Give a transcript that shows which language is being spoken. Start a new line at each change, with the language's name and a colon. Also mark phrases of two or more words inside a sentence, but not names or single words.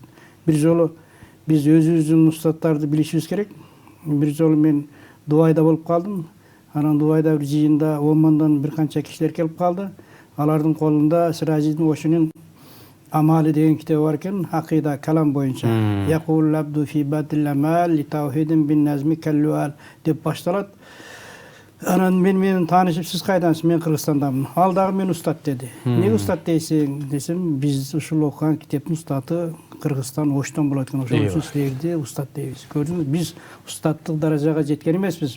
Kyrgyz: Бир жолу биз өзүбүздүн устаттарды билишибиз керек. Бир жолу мен Дубайда болуп калдым. Анан Дубайда бир жыйында Омандан бир канча кишилер келип калды. Алардын колунда Сиражидин Ошунун Амали деген китеби бар экен, акыйда калам боюнча.
Arabic: يقول العبد في بدء الأمالي لتوحيد بنظم كاللآلي
Kyrgyz: деп башталат. Анан менен таанышып, сиз кайдансыз? Мен Кыргызстандамын. Ал дагы мен устат деди. Эмнеге устат дейсиң десем, биз ушул окуган китептин устаты Кыргызстан Оштон болот экен. Ошон үчүн силерди устат дейбиз. Көрдүңүз, биз устаттык даражага жеткен эмеспиз.